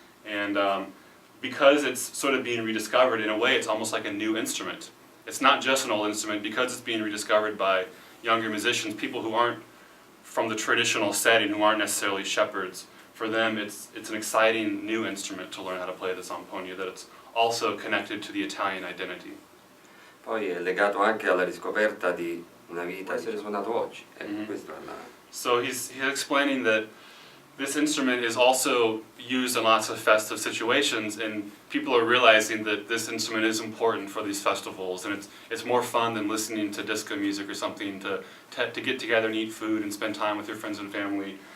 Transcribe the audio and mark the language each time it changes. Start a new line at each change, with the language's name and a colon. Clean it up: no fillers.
English: And because it's sort of being rediscovered, in a way it's almost like a new instrument. It's not just an old instrument, because it's being rediscovered by younger musicians, people who aren't from the traditional setting, who aren't necessarily shepherds. For them it's an exciting new instrument to learn how to play the Zampogna, that it's also connected to the Italian identity.
Italian: Poi è legato anche alla riscoperta di una vita, essere suonato oggi. Questo è
English: So he's explaining that this instrument is also used in lots of festive situations, and people are realizing that this instrument is important for these festivals, and it's more fun than listening to disco music or something, to get together and eat food and spend time with your friends and family.